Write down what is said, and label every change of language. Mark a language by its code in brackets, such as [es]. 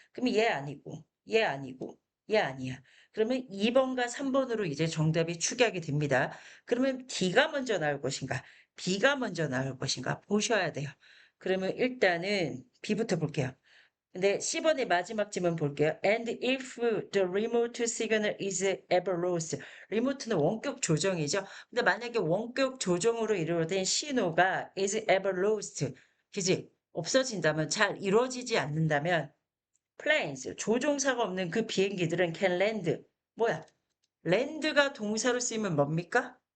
[ko] 그럼 얘 아니고, 얘 아니고, 얘 아니야. 그러면 2번과 3번으로 이제 정답이 축약이 됩니다. 그러면 D가 먼저 나올 것인가? B가 먼저 나올 것인가? 보셔야 돼요. 그러면 일단은 B부터 볼게요. 근데 10번의 마지막 질문 볼게요. [en] And if the remote signal is ever lost. [ko] 리모트는 원격 조정이죠. 근데 만약에 원격 조정으로 이루어진 신호가 [en] is ever lost. [ko] 그지? 없어진다면, 잘 이루어지지 않는다면 planes, 조종사가 없는 그 비행기들은 [en] can land. [ko] 뭐야? 랜드가 동사로 쓰이면 뭡니까?